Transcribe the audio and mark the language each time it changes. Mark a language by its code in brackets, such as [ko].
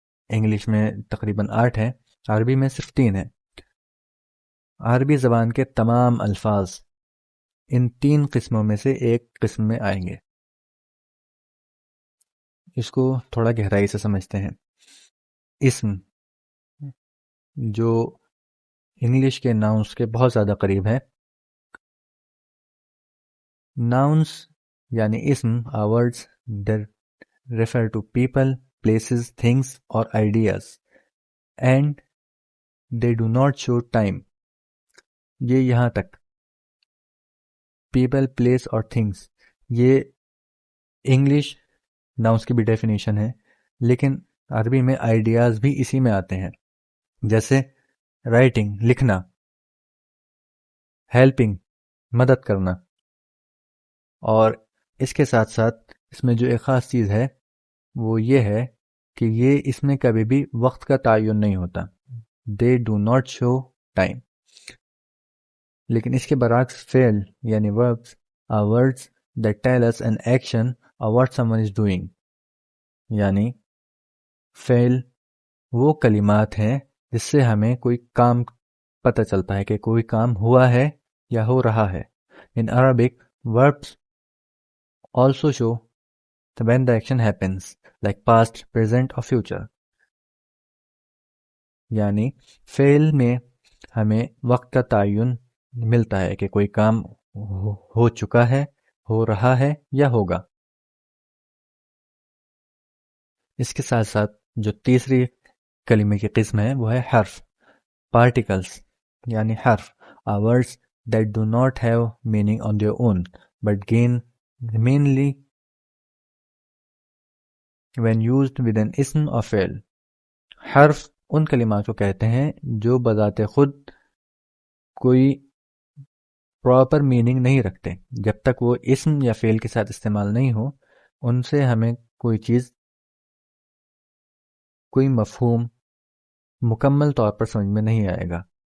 [ur] English میں تقریباً 8 ہیں، عربی میں صرف 3 ہیں. عربی زبان کے تمام الفاظ ان 3 قسموں میں سے ایک قسم میں آئیں گے. اس کو تھوڑا گہرائی سے سمجھتے ہیں. اسم جو انگلش کے ناؤنس کے بہت زیادہ قریب ہے. [en] Nouns یعنی اسم are words that refer to people, places, things or ideas and they do not show time. [ur] یہ یہاں تک [en] people, place [ur] اور things یہ انگلش ناؤنس کی بھی ڈیفینیشن ہے، لیکن عربی میں آئیڈیاز بھی اسی میں آتے ہیں. جیسے رائٹنگ لکھنا، ہیلپنگ مدد کرنا. اور اس کے ساتھ ساتھ اس میں جو ایک خاص چیز ہے وہ یہ ہے کہ یہ اس میں کبھی بھی وقت کا تعین نہیں ہوتا. [en] they do not show time. [ur] لیکن اس کے برعکس فعل یعنی [en] verbs are words that tell us an action or what someone is doing. [ur] یعنی فعل وہ کلمات ہیں جس سے ہمیں کوئی کام پتہ چلتا ہے کہ کوئی کام ہوا ہے یا ہو رہا ہے. [en] In Arabic, verbs also show when the action happens, like past, present or future. [ur] یعنی فعل میں ہمیں وقت کا تعین ملتا ہے کہ کوئی کام ہو چکا ہے، ہو رہا ہے یا ہوگا. اس کے ساتھ ساتھ جو تیسری کلمے کی قسم ہے وہ ہے حرف. [en] Particles یعنی حرف are words that do not have meaning on their own but gain mainly when used with an اسم or فعل. [ur] حرف ان کلمات کو کہتے ہیں جو بذات خود کوئی پراپر میننگ نہیں رکھتے. جب تک وہ اسم یا فعل کے ساتھ استعمال نہیں ہو ان سے ہمیں کوئی چیز، کوئی مفہوم مکمل طور پر سمجھ میں نہیں آئے گا.